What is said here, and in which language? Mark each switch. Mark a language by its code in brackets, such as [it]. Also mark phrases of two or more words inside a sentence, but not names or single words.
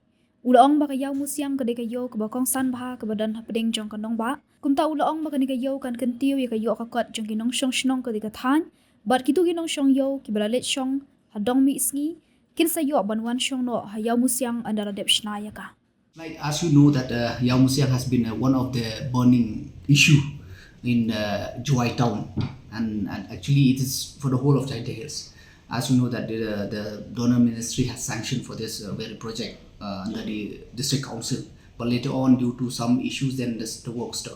[kha] Ulaong baka Iawmusiang kadai kayo kabakong san baha kabadan hapeding jong kanong ba. Kumta ulaong baka ni kayo kan kentiu ya kayo kakot jong kinong syong kadai kathan. Bat kitu kinong syong yo kibalalit syong hadong mi isngi. Kinsa yo banwan syong no Iawmusiang andara dep shnaya ka. [en] Like as you know that Iawmusiang has been one of the burning issue in Juai town, and actually it is for the whole of Jingpyntrei Hills. As you know that the donor ministry has sanctioned for this very project under the district council, but later on due to some issues then the work stopped.